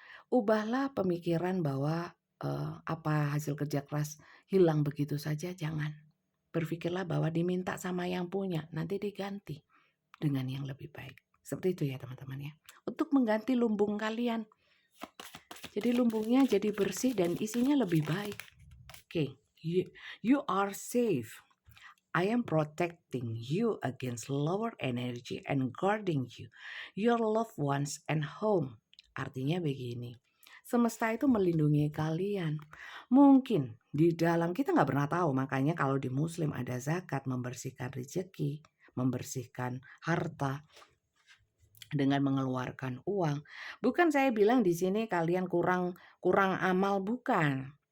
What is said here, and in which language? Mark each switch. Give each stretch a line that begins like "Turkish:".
Indonesian: Ubahlah pemikiran bahwa apa hasil kerja keras hilang begitu saja, jangan. Berpikirlah bahwa diminta sama yang punya, nanti diganti dengan yang lebih baik. Seperti itu ya teman-teman ya. Untuk mengganti lumbung kalian. Jadi lumbungnya jadi bersih dan isinya lebih baik.
English: Oke, you are safe. I am protecting you against lower energy and guarding you, your loved ones and home.
Indonesian: Artinya begini, semesta itu melindungi kalian. Mungkin di dalam kita nggak pernah tahu, makanya kalau di Muslim ada zakat, membersihkan rezeki, membersihkan harta dengan mengeluarkan uang. Bukan saya bilang di sini kalian kurang amal, bukan.